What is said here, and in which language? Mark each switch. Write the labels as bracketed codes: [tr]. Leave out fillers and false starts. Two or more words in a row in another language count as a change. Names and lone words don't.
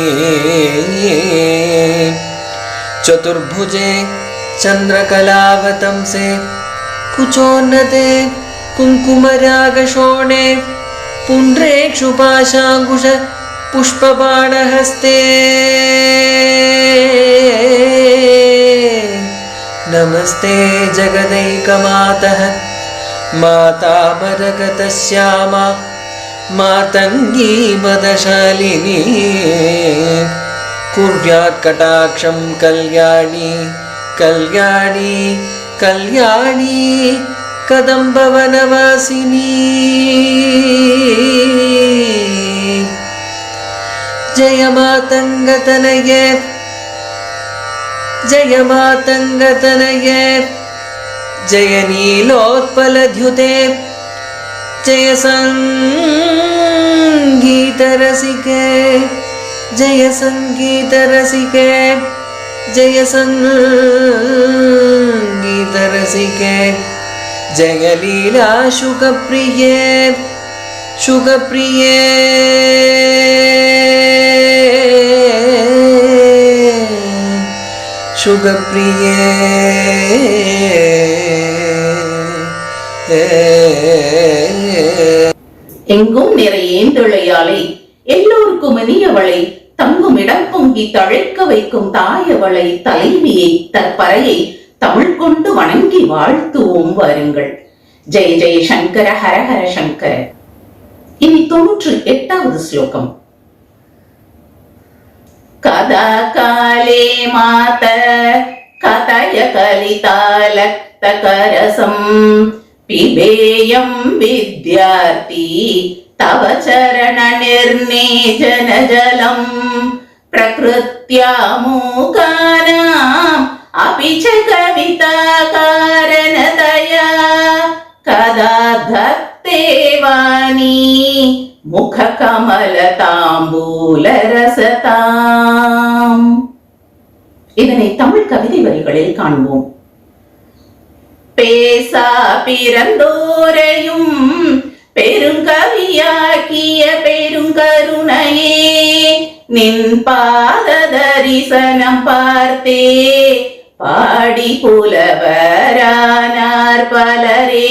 [sa] चतुर्भुजे चन्द्रकलावतंसे कुचोन्नते कुङ्कुमरागशोणे पुण्ड्रेक्षु पाशाङ्कुश पुष्पबाणहस्ते. नमस्ते जगदेकमातः माता मरकतश्यामा मातङ्गी मदशालिनी. कुर्यात् कटाक्षं कल्याणी कल्याणी कल्याणी कदम्बवनवासिनी जय मातङ्गतनये जय मातङ्गतनये जय नीलोत्पलद्युते जय संगीतरसिके जय संगीतरसिके जय संगीतरसिके जय लीला शुकप्रिये शुकप्रिये शुकप्रिये [ta] எங்கும் நிறைய ஏந்தழையாலை எல்லோருக்கும் இனியவளை தங்கும் இடம் பொங்கி தழைக்க வைக்கும் தாயவளை தலைவியை தற்பறையை தமிழ் கொண்டு வணங்கி வாழ்த்துவோம் வாருங்கள். [sa] जय जय शङ्कर हर हर शङ्कर. [ta] இனி 98வது ஸ்லோகம். [sa] कदा काले मातः कथय कलितालक्तकरसं पिबेयम् வித்யார்த்தி तव चरण निर्नेजन जलम प्रकृत्या मूकानाम् अपि च कविता कारणतया कदा धत्ते वाणी मुख कमल तांबूल रसताम्. [ta] இதனை தமிழ் கவிதை வரிகளில் காண்போம். பேசா பிறந்தோரையும் பெருங்கவியாக்கிய பெருங்கருணையே நின் பாத தரிசனம் பார்த்தே பாடி புலவரானார் பலரே.